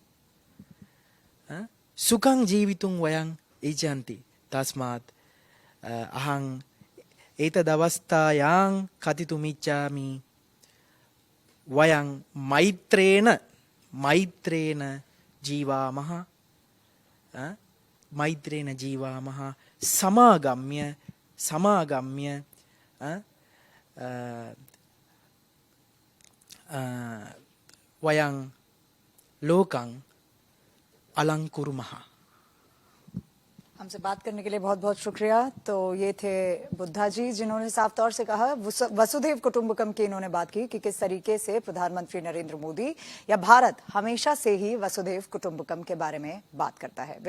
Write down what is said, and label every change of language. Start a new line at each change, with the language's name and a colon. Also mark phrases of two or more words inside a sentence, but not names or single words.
Sanskrit: සුඛං ජීවිතුම් වයං ඉච්ඡන්ති තස්මාත් අහං ඒතදවස්ථායං කතිතුමිච්ඡාමි වයං මෛත්‍රේන ජීවාමහ සමාගම්ය वयं लोकं अलंकुरुमः।
Hindi: हमसे बात करने के लिए बहुत बहुत शुक्रिया। तो ये थे बुद्धा जी जिन्होंने साफ तौर से कहा,
Sanskrit: वसुधैव कुटुंबकम
Hindi: की इन्होंने बात की कि किस तरीके से प्रधानमंत्री नरेंद्र मोदी या भारत हमेशा से ही
Sanskrit: वसुधैव कुटुंबकम
Hindi: के बारे में बात करता है।